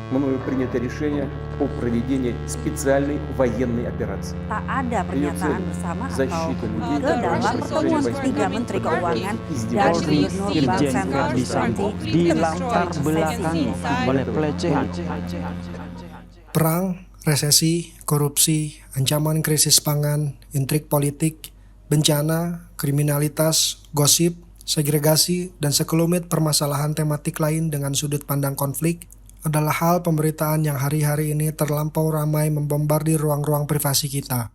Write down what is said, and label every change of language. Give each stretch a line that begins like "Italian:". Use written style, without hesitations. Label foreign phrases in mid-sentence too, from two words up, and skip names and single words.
Russian: мною принято решение о проведении специальной военной операции.
Indonesian: Tak ada pernyataan bersama atau
Russian: Защита людей,
Indonesian: ke dalam pertemuan ketiga Menteri Keuangan dan Gubernur Bank Sentral seperti dilatar belakangi oleh pelecehan. Perang, resesi, korupsi, ancaman krisis pangan, intrik politik, bencana, kriminalitas, gosip, segregasi, dan sekelumit permasalahan tematik lain dengan sudut pandang konflik adalah hal pemberitaan yang hari-hari ini terlampau ramai membombardir ruang-ruang privasi kita.